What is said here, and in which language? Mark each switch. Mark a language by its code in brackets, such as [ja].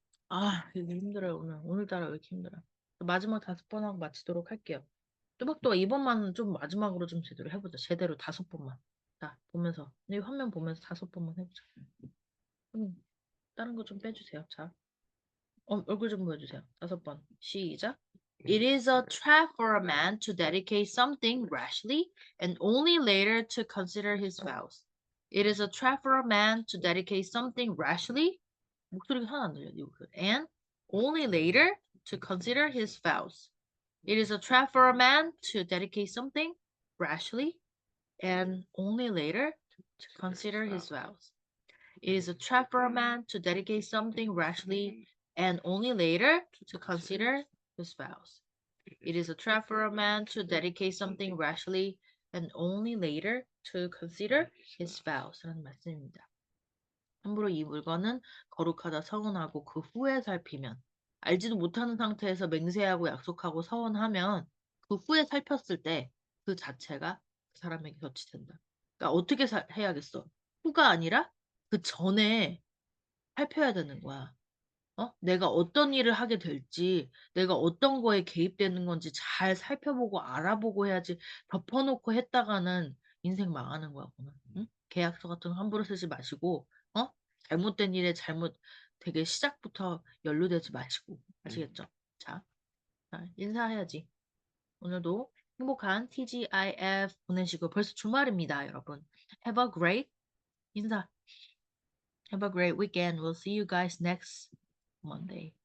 [ko] 아 이거 힘들어요 오늘따라 왜 이렇게 힘들어. 마지막 5번 하고 마치도록 할게요. 또박또박 이번만은 좀 마지막으로 좀 제대로 해보자. 제대로 5번만. 자 보면서 이 화면 보면서 5번만 해보자. 다른 거 좀 빼주세요. 자 얼굴 좀 보여주세요. 5번 시작. [en] It is a trap for a man to dedicate something rashly and only later to consider his vows. It is a trap for a man to dedicate something rashly. [ko] 목소리가 하나 안 들려. [en] And only later to consider his vows. It is a trap for a man to dedicate something rashly and only later to consider his vows. It is a trap for a man to dedicate something rashly and only later to consider his vows. It is a trap for a man to dedicate something rashly and only later to consider his vows. [ko] 라는 말씀입니다. 함부로 이 물건은 거룩하다 서원하고 그 후에 살피면 알지도 못하는 상태에서 맹세하고 약속하고 서원하면 그 후에 살폈을 때 그 자체가 그 사람에게 거치된다. 그러니까 어떻게 해야겠어? 후가 아니라 그 전에 살펴야 되는 거야. 내가 어떤 일을 하게 될지, 내가 어떤 거에 개입되는 건지 잘 살펴보고 알아보고 해야지 덮어놓고 했다가는 인생 망하는 거야, 그거는. 응? 계약서 같은 거 함부로 쓰지 마시고, 잘못된 일에 되게 시작부터 연루되지 마시고, 아시겠죠? 자, 인사해야지. 오늘도 행복한 TGIF 보내시고 벌써 주말입니다, 여러분. [en] Have a great 인사. Have a great weekend. We'll see you guys next Monday.